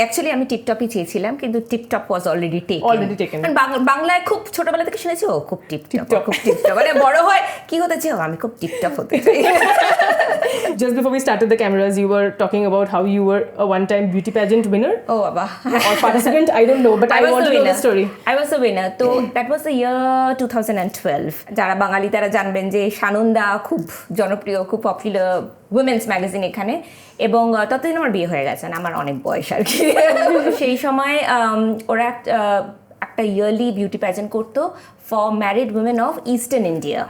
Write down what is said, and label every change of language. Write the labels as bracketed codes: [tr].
[bn] Actually আমি টিপটপই চেয়েছিলাম কিন্তু টিপটপ [en] Was already taken. [bn] বাংলায় খুব ছোটবেলা থেকে শুনেছি ও খুব টিপটপ মানে বড় হয় কি হতে চাও আমি খুব টিপটপ হতে চাই। [en] Just before we started the cameras, you were talking about how you were a one-time beauty pageant winner. Oh, Abba. Or participant, I don't know, but I want to know the story. I was the winner. So that was the year 2012. [bn] যারা বাঙালি তারা জানবেন যে সানন্দা খুব জনপ্রিয়, খুব popular women's magazine এখানে, এবং ততদিন আমার বিয়ে হয়ে গেছে, আমার অনেক বয়স আর কি। সেই সময় ওরা একটা ইয়ারলি বিউটি প্যাজেন্ট করতো [en] For married women of eastern India.